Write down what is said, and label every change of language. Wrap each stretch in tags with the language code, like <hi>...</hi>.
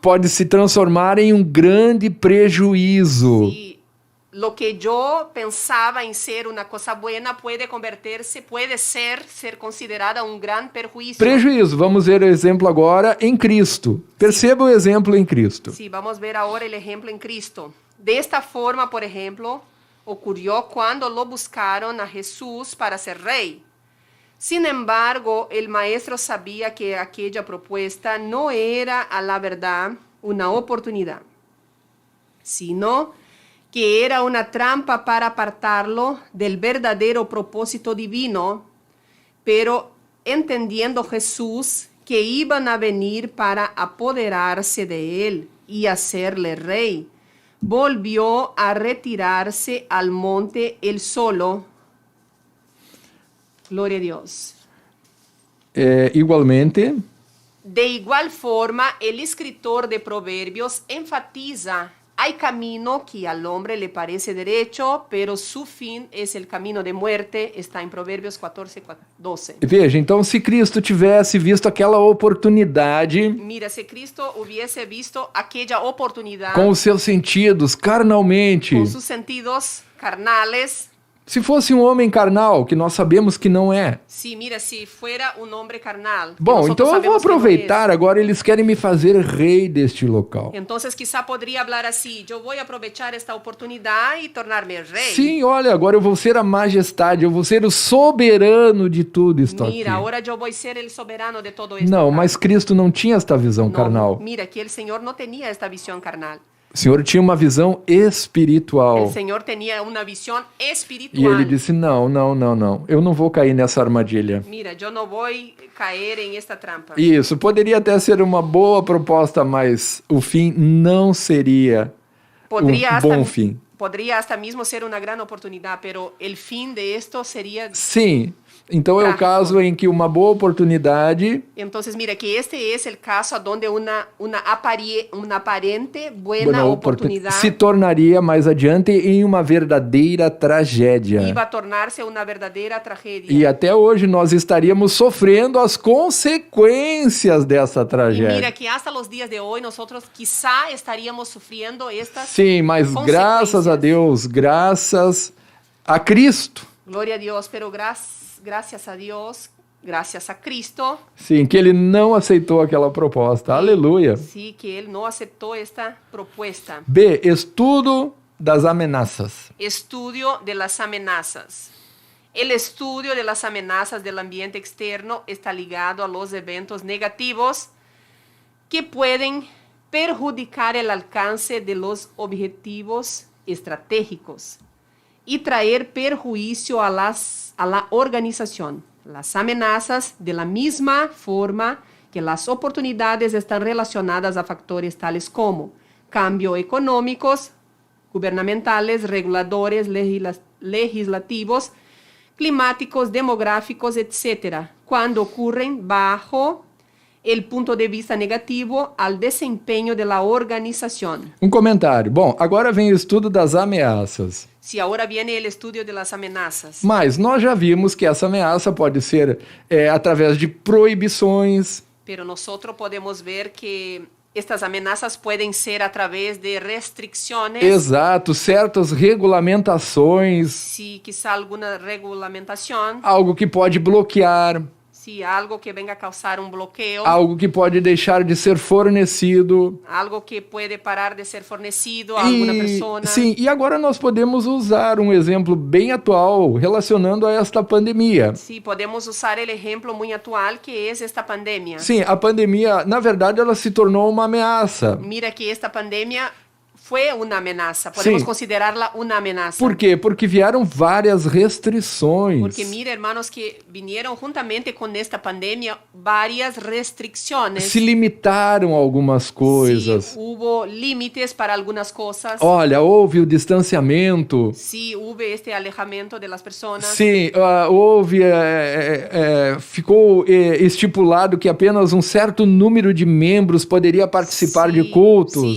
<pt>pode se transformar em um grande prejuízo. e lo que eu pensava em ser uma coisa boa pode converter-se, pode ser considerada grande perjuízo. Prejuízo, vamos ver o exemplo agora em Cristo. Perceba o exemplo em Cristo.</pt> <es>Sí, vamos a ver ahora el ejemplo en Cristo. De esta forma, por ejemplo, ocurrió cuando lo buscaron a Jesús para ser rey. Sin embargo, el maestro sabía que aquella propuesta no era a la verdad una oportunidad, sino que era una trampa para apartarlo del verdadero propósito divino. Pero entendiendo Jesús que iban a venir para apoderarse de él y hacerle rey, volvió a retirarse al monte él solo. Gloria a Dios. Igualmente, De igual forma, el escritor de Proverbios enfatiza: hay camino que al hombre le parece derecho, pero su fin es el camino de muerte.</es> <pt>Está em Provérbios 14:12. Veja, então se Cristo tivesse visto aquela oportunidade</pt> <es>Mira, se Cristo hubiese visto aquella oportunidad</es> <pt>com os seus sentidos, carnalmente,</pt> <es>con sus sentidos carnales,</es> <pt>se fosse um homem carnal, que nós sabemos que não é.</pt> <es>sí, mira, si fuera un hombre carnal. que</es> <pt>Bom,</pt> <es>nosotros</es> <pt>então eu vou</pt> <es>sabemos que no</es> <pt>aproveitar, agora eles querem me fazer rei deste local.</pt> <es>es. Entonces quizá podría hablar así: yo voy a aprovechar esta oportunidad y tornarme rey.</es> <pt>Sim, olha, agora eu vou ser a majestade, eu vou ser o soberano de tudo isto</pt> <es>Mira, ahora yo voy a ser el soberano de todo esto.</es> <pt>Não,</pt> <es>acá.</es> <pt>mas Cristo não tinha esta visão</pt> <es>No,</es> <pt>carnal.</pt> <es>Mira, que el Señor no tenía esta visión carnal.</es> <pt>O Senhor tinha uma visão espiritual.</pt> <es>El Señor tenía una visión</es> <pt>E</pt> <es>espiritual.</es> <pt>ele disse: não, não, não, não. Eu não vou cair nessa armadilha.</pt> <es>Mira, yo no voy a caer en esta trampa.</es> <pt>Isso, poderia até ser uma boa proposta, mas o fim não seria</pt> <es>Podría</es> <pt>um bom fim.</pt> <es>podría hasta mismo ser una gran oportunidad, pero el fin de esto sería...</es> <pt>Sim, então é o</pt> <es>Trágico.</es> <pt>caso em que uma boa oportunidade</pt> <es>Entonces, mira, que este es el caso donde una aparente buena oportunidad</es> <pt>se tornaria mais adiante em uma verdadeira tragédia.</pt> <es>iba a tornarse una verdadera tragedia.</es> <pt>E até hoje nós estaríamos sofrendo as consequências dessa</pt> <es>Y mira</es> <pt>tragédia.</pt> <es>que hasta los días de hoy nosotros quizá estaríamos sufriendo estas</es> <pt>Sim, mas graças a</pt> <es>consequências.</es> <pt>Deus, graças a Cristo,</pt> <es>Gloria a Dios, pero gracias a Dios, gracias a Cristo,</es> <pt>sim, que ele não aceitou aquela proposta. Aleluia.</pt> <es>sí, que Él no aceptó esta propuesta.</es> <pt>B. Estudo das ameaças.</pt> <es>Estudio de las amenazas. El estudio de las amenazas del ambiente externo está ligado a los eventos negativos que pueden perjudicar el alcance de los objetivos estratégicos y traer perjuicio a la organización. Las amenazas, de la misma forma que las oportunidades, están relacionadas a factores tales como cambio económicos, gubernamentales, reguladores, legislativos, climáticos, demográficos, etc., cuando ocurren bajo el punto de vista negativo al desempeño de la organización.</es> <pt>Um comentário. Bom, agora vem o estudo das ameaças.</pt> <es>Si ahora viene el estudio de las amenazas.</es> <pt>Mas nós já vimos que essa ameaça pode ser através de proibições,</pt> <es>Pero nosotros podemos ver que estas amenazas pueden ser a través de restricciones.</es> <pt>exato, certas regulamentações,</pt> <es>Si quizá alguna regulamentación,</es> <pt>algo que pode bloquear,</pt> <es>si algo que venga a causar un bloqueo,</es> <pt>algo que pode deixar de ser fornecido.</pt> <es>algo que puede parar de ser fornecido a alguna persona.</es> <pt>Sim, e agora nós podemos usar um exemplo bem atual relacionando a esta pandemia.</pt> <es>Sí, podemos usar el ejemplo muy actual que es esta pandemia.</es> <pt>Sim, a pandemia, na verdade, ela se tornou uma ameaça.</pt> <es>Mira que esta pandemia fue una amenaza, podemos Sí. considerarla una amenaza.</es> <pt>Por quê? Porque vieram várias restrições.</pt> <es>Porque mira, hermanos, que vinieron juntamente con esta pandemia varias restricciones.</es> <pt>Se limitaram a algumas coisas.</pt> <es>Sí, hubo límites para algunas cosas.</es> <pt>Olha, houve o distanciamento.</pt> <es>Sí, hubo este alejamiento de las personas.</es> <pt>Sim, houve, ficou estipulado que apenas um certo número de membros poderia participar de cultos.</pt>